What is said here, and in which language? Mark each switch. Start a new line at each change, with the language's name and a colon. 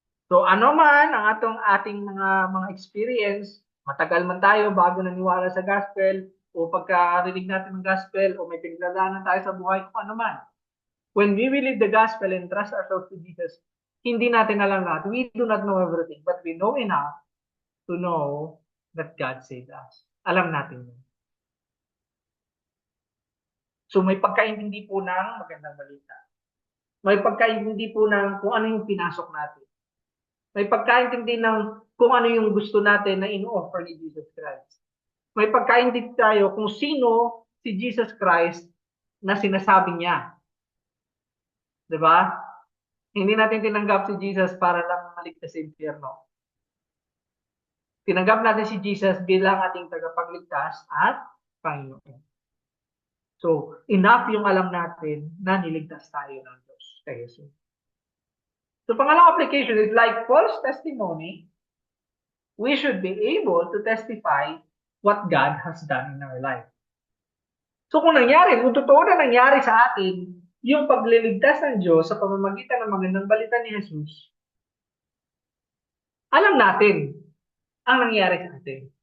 Filipino: So, ano man ang ating mga experience, matagal man tayo bago naniwala sa gospel, o pagkarinig natin ng gospel, o may pinagdadaanan tayo sa buhay, kung ano man.
English: When we believe the gospel and trust ourselves to Jesus,
Filipino: hindi natin alam lahat.
English: We do not know everything, but we know enough to know that God saved us.
Filipino: Alam natin yun. So may pagkaintindi po ng magandang balita. May pagkaintindi po ng kung ano yung pinasok natin. May pagkaintindi ng kung ano yung gusto natin na in-offer ni Jesus Christ. May pagkaintindi tayo kung sino si Jesus Christ na sinasabi niya. Diba? Hindi natin tinanggap si Jesus para lang maligtas sa impyerno. Tinanggap natin si Jesus bilang ating tagapagligtas at Panginoon. So, enough yung alam natin na niligtas tayo ng Diyos kay Jesus.
English: So, pangalawang application is like Paul's testimony, we should be able to testify what God has done in our life.
Filipino: So, kung totoo na nangyari sa atin yung pagliligtas ng Diyos sa pamamagitan ng magandang balita ni Jesus, alam natin ang nangyari sa atin.